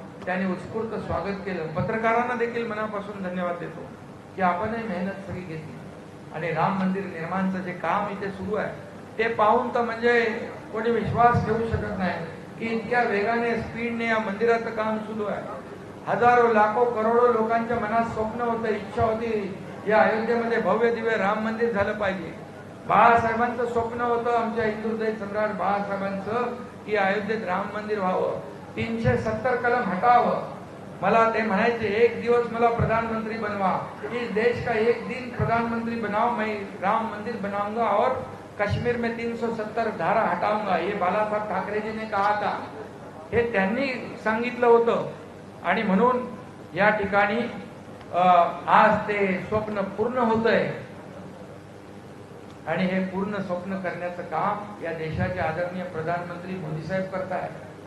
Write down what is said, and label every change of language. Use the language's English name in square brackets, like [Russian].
[Marathi] त्यांनी उत्स्फूर्त स्वागत केलं. पत्रकारांना देखील मनापासून धन्यवाद देतो की आपणही मेहनत सगळी घेतली आणि राम मंदिर निर्माणचं जे काम इथे सुरू आहे ते पाहून तर म्हणजे कोणी विश्वास ठेवू शकत नाही की इतक्या वेगाने स्पीडने या मंदिराचं काम सुरू आहे. हजारो लाखो करोडो लोकांच्या मनात स्वप्न होतं, इच्छा होती या अयोध्येमध्ये भव्य दिव्य राम मंदिर झालं पाहिजे. बाळासाहेबांचं स्वप्न होतं, आमच्या हिंदुहृदय सम्राट बाळासाहेबांचं, की अयोध्येत राम मंदिर व्हावं, 370 कलम हटावं. मला ते म्हणायचे एक दिवस मला प्रधानमंत्री बनवा, [Hindi] इस देश का एक दिन प्रधानमंत्री बनाओ, मैं राम मंदिर बनाऊंगा और कश्मीर में 370 धारा हटाऊंगा. ये बालासाहेब ठाकरे जी ने कहा था, [Marathi] हे त्यांनी सांगितलं होतं. आणि म्हणून या ठिकाणी आज ते स्वप्न पूर्ण होतंय आणि हे पूर्ण स्वप्न करण्याचं काम या देशाचे आदरणीय प्रधानमंत्री मोदी साहेब करतायत.